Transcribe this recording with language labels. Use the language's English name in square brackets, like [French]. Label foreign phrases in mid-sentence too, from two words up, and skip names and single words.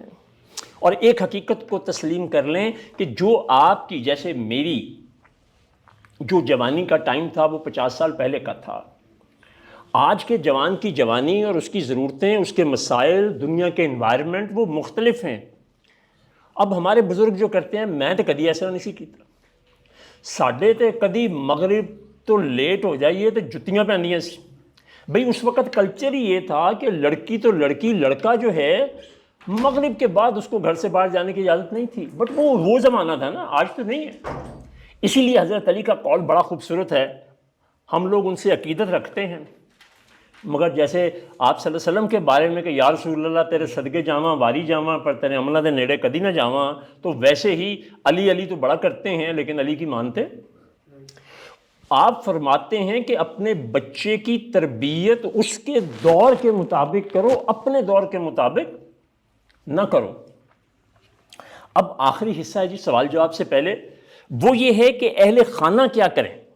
[Urdu] اور ایک حقیقت کو تسلیم کر لیں کہ جو آپ کی، جیسے میری جو جوانی کا ٹائم تھا وہ 50 سال پہلے کا تھا. آج کے جوان کی جوانی اور اس کی ضرورتیں، اس کے مسائل، دنیا کے انوائرمنٹ وہ مختلف ہیں. اب ہمارے بزرگ جو کرتے ہیں، [Punjabi] میں تو کدی ایسا نہیں سی کیتا. ساڈے تے کدی مغرب تو لیٹ ہو جائیے تو جتیاں پہنیاں سی. [Urdu] بھئی اس وقت کلچر ہی یہ تھا کہ لڑکی تو لڑکی، لڑکا جو ہے مغرب کے بعد اس کو گھر سے باہر جانے کی اجازت نہیں تھی. بٹ وہ زمانہ تھا نا، آج تو نہیں ہے. اسی لیے حضرت علی کا قول بڑا خوبصورت ہے. ہم لوگ ان سے عقیدت رکھتے ہیں، مگر جیسے آپ [Arabic] صلی اللہ علیہ وسلم [Urdu] کے بارے میں کہ [Punjabi] یا رسول اللہ تیرے صدقے جاواں واری جاواں پر تیرے عملہ دے نیڑے کدی نہ جاواں، [Urdu] تو ویسے ہی علی علی تو بڑا کرتے ہیں لیکن علی کی مانتے. آپ فرماتے ہیں کہ اپنے بچے کی تربیت اس کے دور کے مطابق کرو، اپنے دور کے مطابق نہ کرو. اب آخری حصہ ہے جی سوال جواب سے پہلے، وہ یہ ہے کہ اہل خانہ کیا کریں.